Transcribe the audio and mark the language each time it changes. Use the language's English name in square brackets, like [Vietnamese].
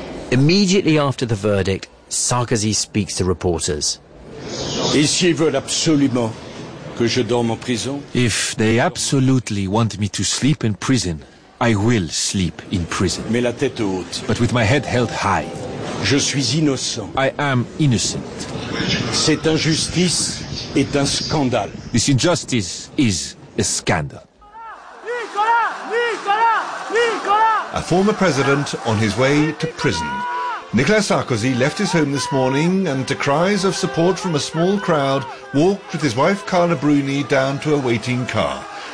[English] Immediately after the verdict, Sarkozy speaks to reporters. [French] Ici veulent absolument que je dorme en prison. [English] If they absolutely want me to sleep in prison, I will sleep in prison. [French] Mais la tête haute. [English] But with my head held high. [French] Je suis innocent. [English] I am innocent. [French] Cette injustice est un scandale. [English] This injustice is a scandal. A former president on his way to prison. Nicolas Sarkozy left his home this morning and to cries of support from a small crowd walked with his wife Carla Bruni down to a waiting car.